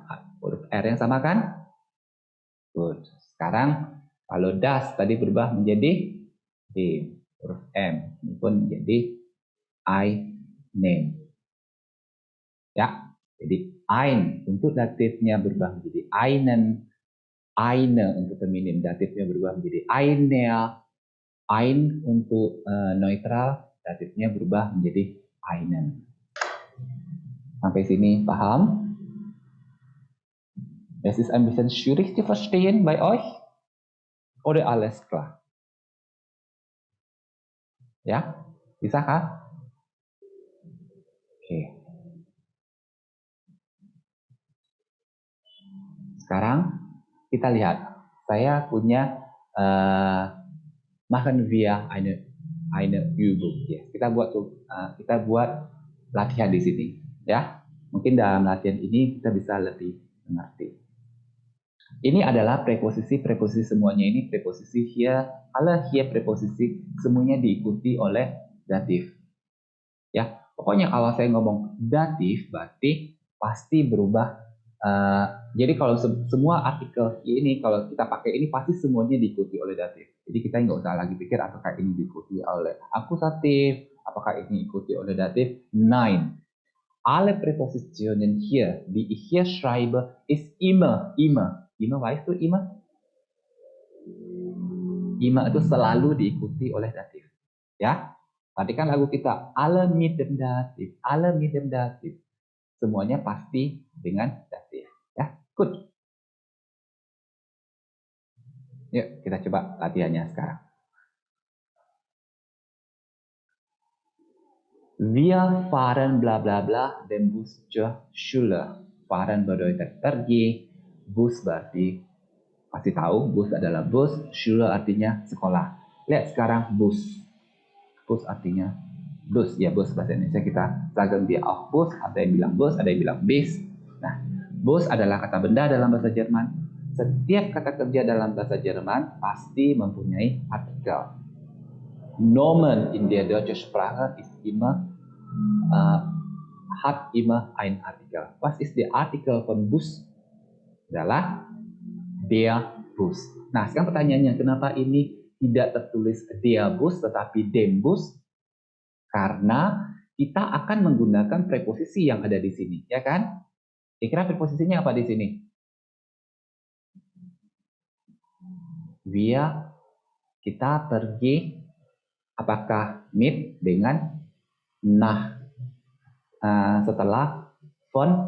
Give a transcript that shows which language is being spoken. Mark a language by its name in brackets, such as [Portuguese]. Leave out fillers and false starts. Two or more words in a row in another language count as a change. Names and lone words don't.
[Indonesian] Huruf R yang sama kan? Good. Sekarang kalau das tadi berubah menjadi D. Huruf M. Ini pun menjadi einen. Ya. Jadi ein untuk datifnya berubah menjadi einen. Eine untuk feminim datifnya berubah menjadi einer. Ein untuk neutral datifnya berubah menjadi einen. Sampai sini paham? [German] Es ist ein bisschen schwierig zu verstehen bei euch? Oder alles klar? [Indonesian] Ya, bisa kah? Oke. Sekarang kita lihat. Saya punya [German] machen wir eine Übung. [Indonesian] Ya, kita buat latihan di sini. Ya, mungkin dalam latihan ini kita bisa lebih mengerti. Ini adalah preposisi semuanya ini preposisi here, alle here preposisi semuanya diikuti oleh datif. Ya, pokoknya kalau saya ngomong datif berarti pasti berubah. Jadi kalau semua artikel ini kalau kita pakai ini pasti semuanya diikuti oleh datif. Jadi kita nggak usah lagi pikir apakah ini diikuti oleh akusatif, apakah ini diikuti oleh datif. [German] Nein. Alle Präpositionen hier, die ich hier schreibe, ist immer. Immer, weißt du, immer? [Indonesian] Immer itu selalu diikuti oleh datif. Ya, perhatikan lagu kita. [German] Alle mit dem Dativ, alle mit dem Dativ. [Indonesian] Semuanya pasti dengan datif. Ya, good. Yuk, kita coba latihannya sekarang. [German] Wir fahren bla bla bla den Bus zur Schule. Fahren bedeutet [Indonesian] pergi, bus berarti pasti tahu, bus adalah bus, Schule artinya sekolah. Lihat sekarang bus. Bus artinya bus, ya bus bahasa Indonesia kita [German] sagen wir auch [Indonesian] bus, ada yang bilang bus, ada yang bilang bis. Nah, bus adalah kata benda dalam bahasa Jerman. Setiap kata kerja dalam bahasa Jerman pasti mempunyai artikel. [German] Nomen in der deutschen Sprache ist immer hat immer ein Artikel. Was ist der Artikel von Bus? [Indonesian] Adalah [German] der Bus. [Indonesian] Nah, sekarang pertanyaannya, kenapa ini tidak tertulis [German] der Bus [Indonesian] tetapi [German] dem Bus? [Indonesian] Karena kita akan menggunakan preposisi yang ada di sini, ya kan? Kira-kira preposisinya apa di sini? Kita pergi, apakah mit dengan nah setelah von dari?